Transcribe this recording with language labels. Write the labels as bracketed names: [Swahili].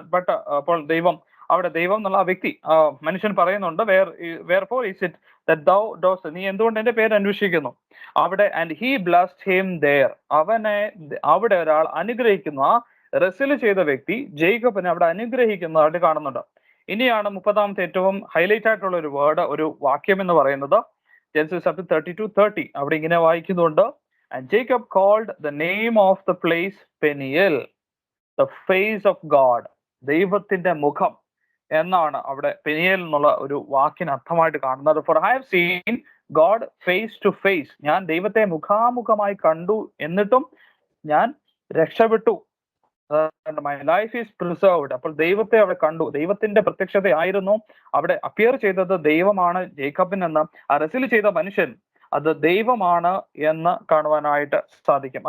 [Malayalam] But അപ്പോൾ ദൈവം എന്നുള്ള ആ വ്യക്തി, മനുഷ്യൻ പറയുന്നുണ്ട്, [English] wherefore is it that thou dost, [Malayalam] നീ എന്തുകൊണ്ട് എന്റെ പേര് അന്വേഷിക്കുന്നു? അവിടെ [English] and he blessed him there, [Malayalam] അവനെ അവിടെ ഒരാൾ അനുഗ്രഹിക്കുന്നു. ആ റെസിൽ ചെയ്ത വ്യക്തി ജേക്കബിനെ അവിടെ അനുഗ്രഹിക്കുന്നതായിട്ട് കാണുന്നുണ്ട്. ഇനിയാണ് 30ാമത്തെ ഏറ്റവും ഹൈലൈറ്റ് ആയിട്ടുള്ള ഒരു വേർഡ്, ഒരു വാക്യം എന്ന് പറയുന്നത് ജെനസിസ് 32:30. അവിടെ ഇങ്ങനെ വായിക്കുന്നുണ്ട്, [English] and Jacob called the name of the place Peniel, the face of God. [Malayalam] ദൈവത്തിന്റെ മുഖം എന്നാണ് അവിടെ പെനിയേൽ എന്നുള്ള ഒരു വാക്കിന് അർത്ഥമായിട്ട് കാണുന്നത്. [English] For I have seen God face to face. [Malayalam] ഞാൻ ദൈവത്തെ മുഖാമുഖമായി കണ്ടു, എന്നിട്ടും ഞാൻ രക്ഷപ്പെട്ടു. [English] My life is preserved. [Malayalam] അപ്പോൾ ദൈവത്തെ അവിടെ കണ്ടു. ദൈവത്തിന്റെ പ്രത്യക്ഷതയായിരുന്നു അവിടെ. അപ്പിയർ ചെയ്തത് ദൈവമാണ് ജേക്കബിനെന്ന് ആ റെസിൽ ചെയ്ത മനുഷ്യൻ അത് ദൈവമാണ് എന്ന് കാണുവാനായിട്ട് സാധിക്കും.